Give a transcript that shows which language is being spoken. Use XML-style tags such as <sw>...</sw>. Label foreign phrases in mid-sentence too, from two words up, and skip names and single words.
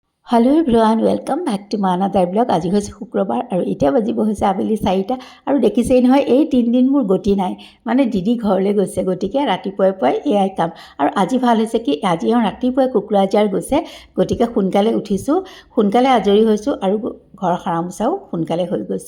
<en>Hello everyone welcome back to my another blog.</en> <as>आज হৈছে শুক্ৰবাৰ আৰু এতিয়া বাজিব হৈছে আবেলি 4টা আৰু দেখিছেই নহয় এই 3 দিন মোৰ গতি নাই, মানে দিদি ঘৰলৈ গৈছে, গতিকে ৰাতিপুৱাই পুৱাই এয়াই কাম। আৰু আজি ভাল হৈছে কি আজি ৰাতিপুৱাই কুকুৰাজাৰ গৈছে, গতিকে সোনকালে উঠিছোঁ, সোনকালে আজৰি হৈছোঁ আৰু ঘৰ সাৰা মোচাও সোনকালে হৈ গৈছে।</as>